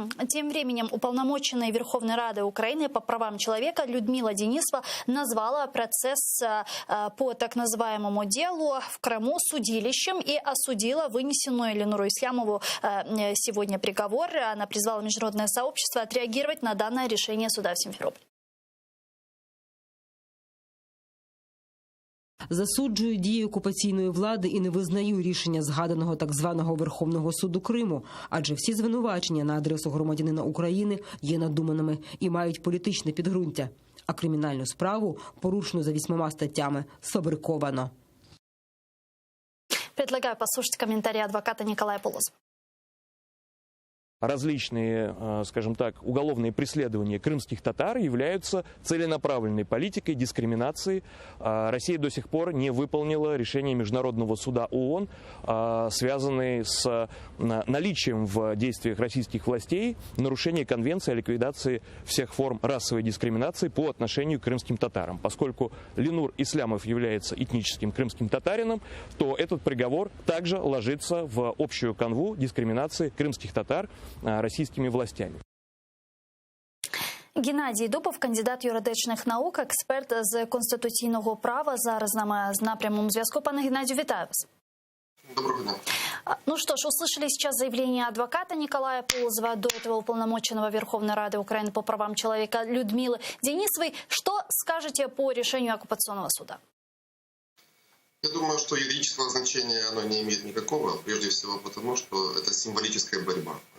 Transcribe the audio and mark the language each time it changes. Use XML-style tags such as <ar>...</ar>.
<ru>Тем временем уполномоченная Верховной Рады Украины по правам человека Людмила Денисова назвала процесс по так называемому делу в Крыму судилищем и осудила вынесенную Ленуру Ислямову сегодня приговор. Она призвала международное сообщество отреагировать на данное решение суда в Симферополе.</ru> <uk>Засуджую дії окупаційної влади і не визнаю рішення згаданого так званого Верховного суду Криму, адже всі звинувачення на адресу громадянина України є надуманими і мають політичне підґрунтя, а кримінальну справу, порушену за 8 статтями, сфабриковано.</uk> <ru>Предлагаю послушать комментарий адвоката Николая Полозова. Различные, скажем так, уголовные преследования крымских татар являются целенаправленной политикой дискриминации. Россия до сих пор не выполнила решение Международного суда ООН, связанные с наличием в действиях российских властей нарушения Конвенции о ликвидации всех форм расовой дискриминации по отношению к крымским татарам. Поскольку Ленур Ислямов является этническим крымским татарином, то этот приговор также ложится в общую канву дискриминации крымских татар российскими властями.</ru> <uk>Геннадій Дубов, кандидат юридичних наук, експерт з конституційного права. Зараз з нами на прямому зв'язку. Пане Геннадію, вітаю вас. Доброго дня.</uk> <ru>Ну что ж, услышали сейчас заявление адвоката Николая Полозова, до этого уполномоченного Верховной Рады Украины по правам человека Людмилы Денисовой. Что скажете по решению оккупационного суда? Я думаю, что юридического значения оно не имеет никакого, прежде всего потому, что это символическая борьба.</ru>